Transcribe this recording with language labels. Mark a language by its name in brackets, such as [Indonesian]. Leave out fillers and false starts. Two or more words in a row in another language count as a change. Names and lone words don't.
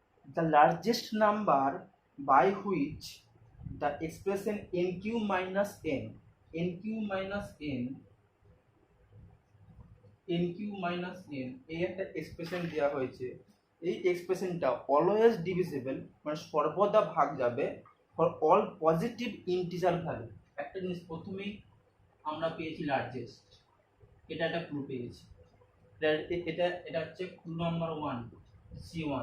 [English] the largest number by which the expression nq minus n nq minus n nq minus n [Bangla] এই একটা এক্সপ্রেশন দেওয়া হয়েছে। এই এক্সপ্রেশনটা [English] always divisible, [Bangla] মানে সর্বদা ভাগ যাবে [English] for all positive integer value. [Bangla] একটা জিনিস প্রথমেই আমরা পেয়েছি লার্জেস্ট, এটা একটা ক্লু পেয়েছি। এটা এটা হচ্ছে [English] clue number [Bangla] 1 C1।